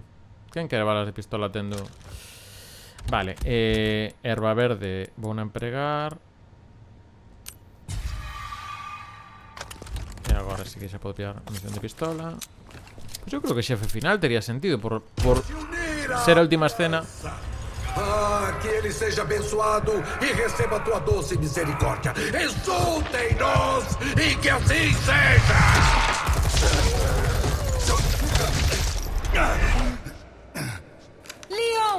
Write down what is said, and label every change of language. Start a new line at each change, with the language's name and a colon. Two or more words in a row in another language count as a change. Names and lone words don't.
Galician: Quen quere balas de pistola tendo... Vale, erva verde vou a empregar. E agora sí que xa podo pillar munición de pistola. Pois eu creo que xefe final tería sentido por ser a última escena. Ah,
Portuguese: que ele seja abençoado e receba tua doce misericórdia. Exultem-nos e que assim seja! Leon!